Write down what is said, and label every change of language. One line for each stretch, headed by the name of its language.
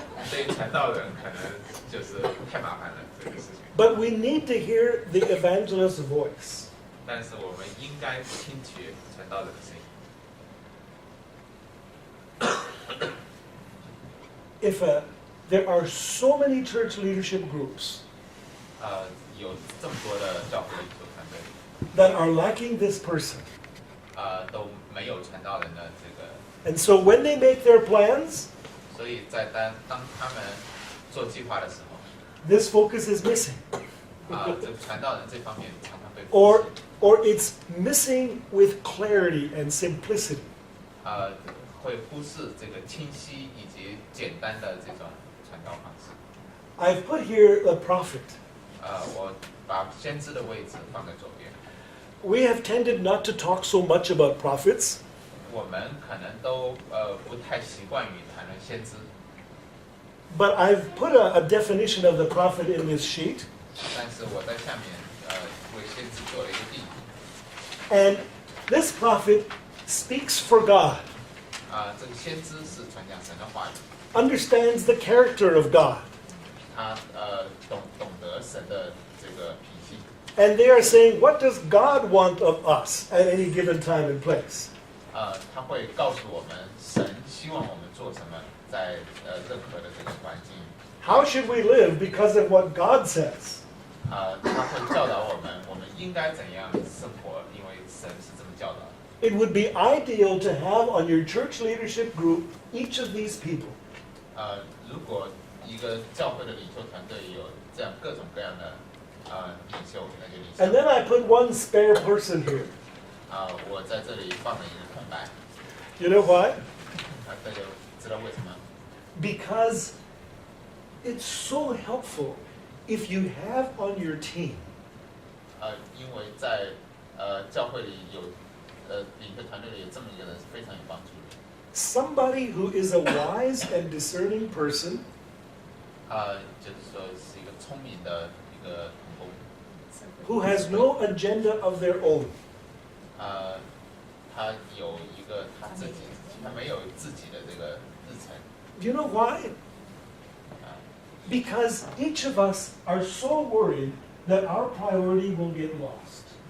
Chinese: 对于传道人可能就是太麻烦了这个事情。
English: But we need to hear the evangelist's voice.
Chinese: 但是我们应该听取传道人的声音。
English: If there are so many church leadership groups
Chinese: 有这么多的教会领袖团队，
English: that are lacking this person,
Chinese: 都没有传道人的这个，
English: and so when they make their plans,
Chinese: 所以当他们做计划的时候，
English: this focus is missing.
Chinese: 这个传道人这方面常常被忽视
English: Or it's missing with clarity and simplicity.
Chinese: 会忽视这个清晰以及简单的这种传道方式。
English: I've put here the prophet.
Chinese: 我把先知的位置放在左边。
English: We have tended not to talk so much about prophets,
Chinese: 我们可能都不太习惯于谈论先知，
English: but I've put a definition of the prophet in this sheet.
Chinese: 但是我在下面为先知做了一个定义。
English: And this prophet speaks for God,
Chinese: 这个先知是传讲神的话语，
English: understands the character of God.
Chinese: 他懂得神的这个脾气。
English: And they are saying, what does God want of us at any given time and place?
Chinese: 他会告诉我们神希望我们做什么，在任何的这个环境。
English: How should we live because of what God says?
Chinese: 他会教导我们应该怎样生活，因为神是这么教导。
English: It would be ideal to have on your church leadership group each of these people.
Chinese: 如果一个教会的领袖团队有这样各种各样的领袖，那就领袖。
English: then I put one spare person here.
Chinese: 我在这里放了一个空白，
English: You know why?
Chinese: 大家知道为什么？
English: Because it's so helpful if you have on your team
Chinese: 因为在教会里有领袖团队里有这么一个人是非常有帮助的。
English: somebody who is a wise and discerning person
Chinese: 就是说是一个聪明的一个同工，
English: who has no agenda of their own.
Chinese: 他有一个他自己，他没有自己的这个日程。
English: Do you know why? Because each of us are so worried that our priority will get lost.